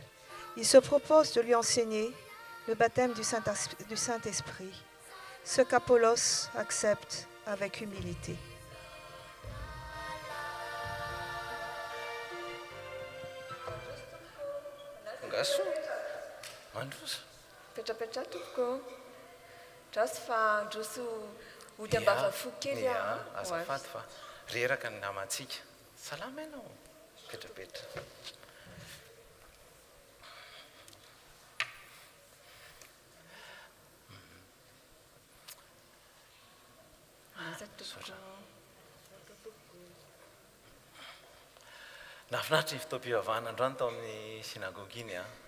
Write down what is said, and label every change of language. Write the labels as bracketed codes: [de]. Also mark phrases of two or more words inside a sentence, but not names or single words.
[fr] Ils se proposent de lui enseigner le baptême du Saint-Esprit, ce qu'Apollos accepte avec humilité. [mg] Ngaso mandroso petrapetra tompoko drasy fa ndroso ody ambavafo kely azafady fa reraka ny namantsika salama ianao petrapetra. Nafinaritra ny fitaom-pivavahana androany tao amin'ny sinagogy iny